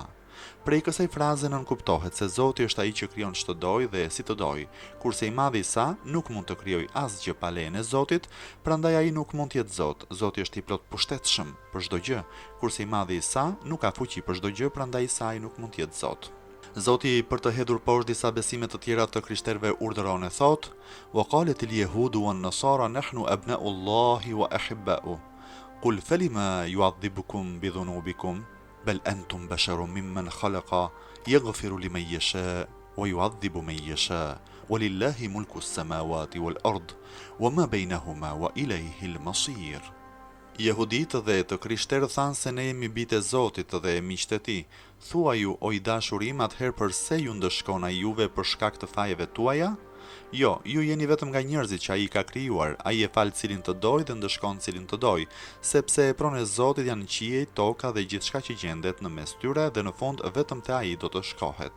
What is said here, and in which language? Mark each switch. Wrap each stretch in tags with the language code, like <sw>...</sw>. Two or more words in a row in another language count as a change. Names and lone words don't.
<sq>Prej kësaj fraze nën kuptohet se Zoti është ai që krijon ç'të doj dhe si të doj, kurse i madhi Isa nuk mund të krijojë asgjë pa lejen e Zotit, prandaj ai nuk mund të jetë Zot. Zoti është i plot pushtetshëm për çdo gjë, kurse i madhi Isa nuk ka fuqi për çdo gjë, prandaj Isa ai nuk mund të jetë Zot. Zoti për të hedhur poshtë disa besime të tjera të krishterëve urdhëron e thotë:</sq> <ar>"وقالت اليهود والنصارى نحن أبناء الله وأحباؤه. قل فلم يعذبكم بذنوبكم بل أنتم بشر ممن خلق يغفر لمن يشاء ويعذب من يشاء ولله ملك السماوات والأرض وما بينهما وإليه المصير."</ar> <sq>Jehuditë dhe të krishterët thanë se ne jemi bijtë e Zotit dhe miqtë e tij. Thuaju, o i dashurim, atëherë pse ju ndëshkon ai juve për shkak të fajeve tuaja? Jo, ju jeni vetëm nga njerëzit që ai ka krijuar. Ai e fal cilin të doj dhe ndëshkon cilin të doj, sepse pronë e Zotit janë qiej, toka dhe gjithçka që gjendet në mes tyre dhe në fund vetëm te ai do të shkohet.</sq>